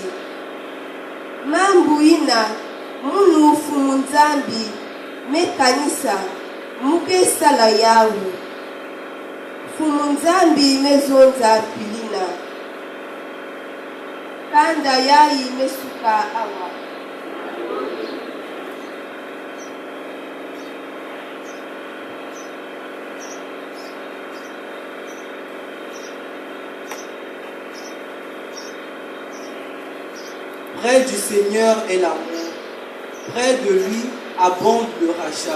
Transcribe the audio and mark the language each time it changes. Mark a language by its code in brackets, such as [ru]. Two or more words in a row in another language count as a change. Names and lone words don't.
[ktu] Mambu ina munu fumu Nzambi me kanisa muke sala yawu. Fumu Nzambi mezonza pilina. Kanda yayi mesuka awa. [fr] Près du Seigneur est l'amour, près de lui abonde le rachat.